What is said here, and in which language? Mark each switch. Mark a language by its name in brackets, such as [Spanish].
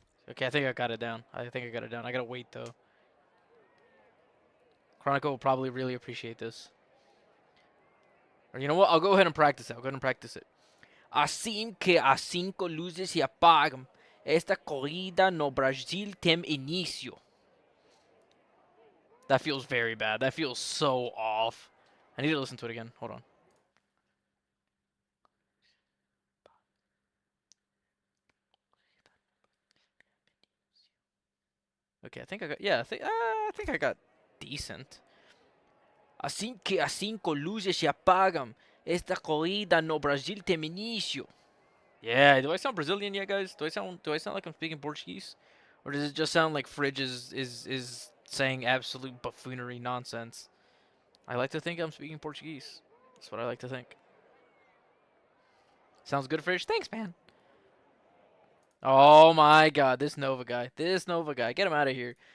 [English] Okay, I think I got it down. I think I got it down. I gotta wait though. Kronik will probably really appreciate this. Or you know what? I'll go ahead and practice it. I'll go ahead and practice it. [Portuguese] Assim que as 5 luzes se apagam, esta corrida no Brasil tem início. [English] That feels very bad. That feels so off. I need to listen to it again. Hold on. Okay, I think I got. Yeah, I think I got decent. [Portuguese] Assim que as 5 luzes se apagam, esta corrida no Brasil tem início. [English] Yeah, do I sound Brazilian yet, guys? Do I sound like I'm speaking Portuguese, or does it just sound like Fridge is saying absolute buffoonery nonsense? I like to think I'm speaking Portuguese. That's what I like to think. Sounds good, Fridge. Thanks, man. Oh my God, this Nova guy. This Nova guy. Get him out of here.